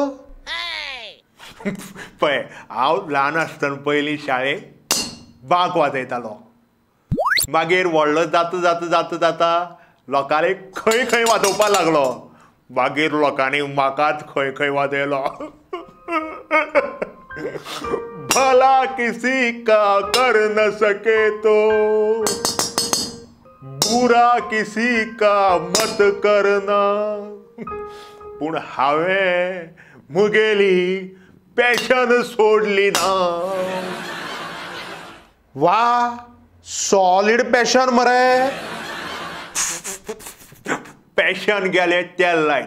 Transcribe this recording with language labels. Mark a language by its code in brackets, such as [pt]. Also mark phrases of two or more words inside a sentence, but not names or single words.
[kok] पळय हांव ल्हान आसतना पयलीं शाळेक बांक वाजयतालो. मागीर व्हडलो जाता लोकांनी खंय खंय वाजोवपाक लागलो. मागीर लोकांनी म्हाकाच खंय खंय वाजयलो. [hi] भला किसी का कर न सके तो बुरा किसी का मत करना. [kok] पूण हांवें मुगेली पॅशन सोडली ना. वा [en] solid passion [kok] मरे. पॅशन गेले तेल लायट.